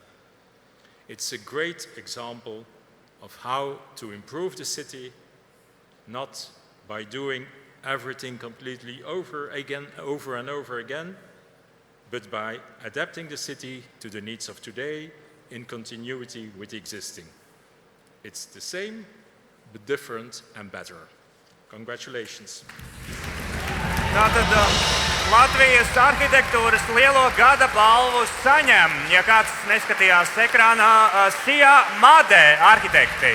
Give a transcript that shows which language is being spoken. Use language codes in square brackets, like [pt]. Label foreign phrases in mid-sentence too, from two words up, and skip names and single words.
[en] It's a great example of how to improve the city, not by doing everything completely over and over again, but by adapting the city to the needs of today in continuity with the existing. It's the same, but different and better. Congratulations. [lv] Tātad Latvijas arhitektūras lielo gada balvu saņem, ja kāds neskatījās ekrānā, SIA Made arhitekti.